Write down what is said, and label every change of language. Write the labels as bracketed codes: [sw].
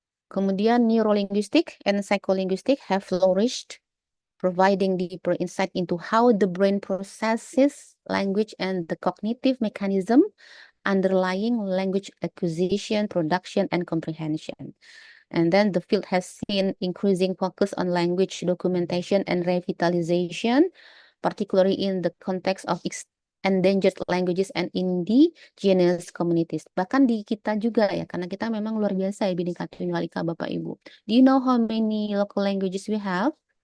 [en] Kemudian neurolinguistic and psycholinguistic have flourished, providing deeper insight into how the brain processes language and the cognitive mechanism underlying language acquisition, production, and comprehension. And then the field has seen increasing focus on language documentation and revitalization, particularly in the context of endangered languages and indigenous communities. [id] Bahkan di kita juga ya, karena kita memang luar biasa ya Bhinneka Tunggal Ika Bapak Ibu. [en] Do you know how many local languages we have?